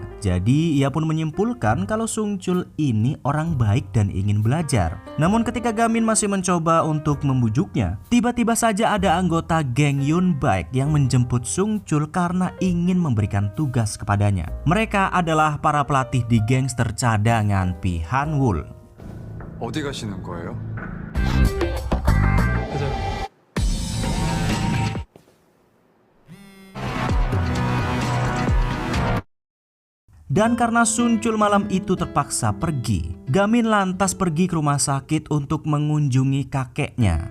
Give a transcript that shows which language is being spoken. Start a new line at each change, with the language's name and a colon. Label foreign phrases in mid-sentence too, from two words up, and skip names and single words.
Indonesian: Jadi ia pun menyimpulkan kalau Sun Chul ini orang baik dan ingin belajar. Namun ketika Gamin masih mencoba untuk membujuknya, tiba-tiba saja ada anggota geng Yoon Baek yang menjemput Sun Chul karena ingin memberikan tugas kepadanya. Mereka adalah para pelatih di gangster cadangan Pi Han-woo.
Korean: 어디 가시는 거예요?
Indonesian: Dan karena Sun Chul malam itu terpaksa pergi, Gamin lantas pergi ke rumah sakit untuk mengunjungi kakeknya.